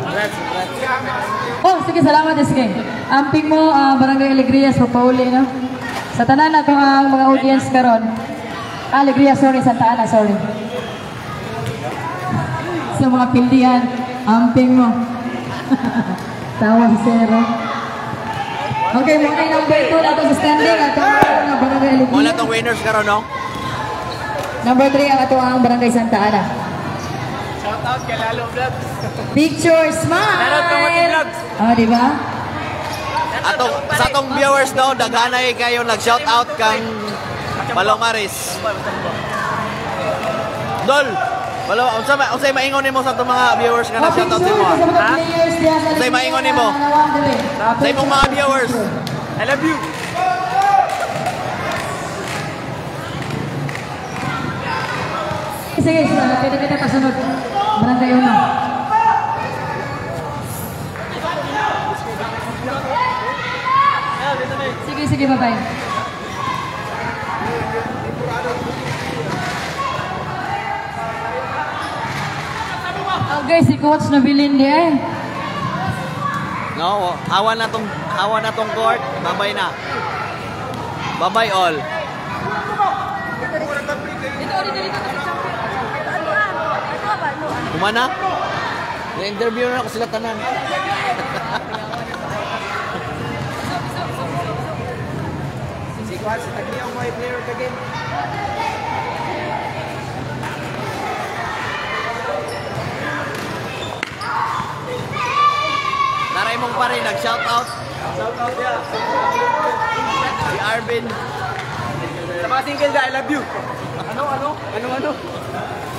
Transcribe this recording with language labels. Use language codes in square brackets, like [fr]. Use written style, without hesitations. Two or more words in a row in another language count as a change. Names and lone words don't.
[ceb] Oh, sige, salamat, sige. Amping mo, Barangay Alegria, sa Pauli, no? Sa tanan na ang mga audience karon. Alegria, sorry, Santa Ana, sorry. Sa mga pildihan, amping mo. Tawa si Zero. Okay, mga number 2 na ito sa standing. At ang Barangay Alegria. Wala tong winners karon, no? Number 3 ang ito ang Barangay Santa Ana. [en] Shout out [ceb] kay Lalo Vlogs. [en] Picture, smile! [ceb] Lalo Tumati Vlogs. Oh, di ba? Sa atong viewers, no, daghanay kayo nag-shout out kang Palomares. Dol, unsay maingon nimo sa atong mga viewers nga nag-shout out nimo? Ha? Unsay maingon nimo? Sa imong mga viewers. [en] I love you. [ceb] Sige, kita kasunod. Barangay Uno. Sige, bye-bye. Okay, si Coach nabilin di eh. No, awan na tong court. Bye-bye na. [en] Bye-bye all. Kumana? [ceb] Na-interview na ako sila tanan. [en] player of the game. [ceb] Naray mong pa rin, nag-shoutout. Shoutout niya. Si Arvin. Sa mga [en] single guy, I love you. [ceb] Ano?